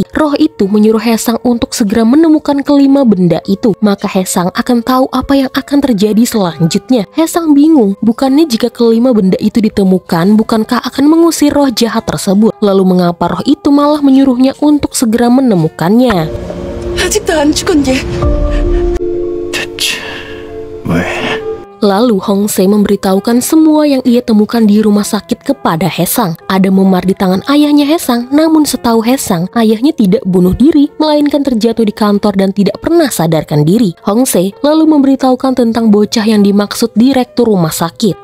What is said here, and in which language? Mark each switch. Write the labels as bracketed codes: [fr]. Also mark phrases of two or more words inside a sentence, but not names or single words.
[id] Roh itu menyuruh Haesang untuk segera menemukan kelima benda itu. Maka Haesang akan tahu apa yang akan terjadi selanjutnya. Haesang bingung, bukannya jika kelima benda itu ditemukan, bukankah akan mengusir roh jahat tersebut? Lalu mengapa roh itu malah menyuruhnya untuk segera menemukannya? [ko] 아직도 안 죽었니? 대체 왜? [id] Lalu Hong Se memberitahukan semua yang ia temukan di rumah sakit kepada Haesang. Ada memar di tangan ayahnya Haesang, namun setahu Haesang, ayahnya tidak bunuh diri, melainkan terjatuh di kantor dan tidak pernah sadarkan diri. Hong Se lalu memberitahukan tentang bocah yang dimaksud direktur rumah sakit.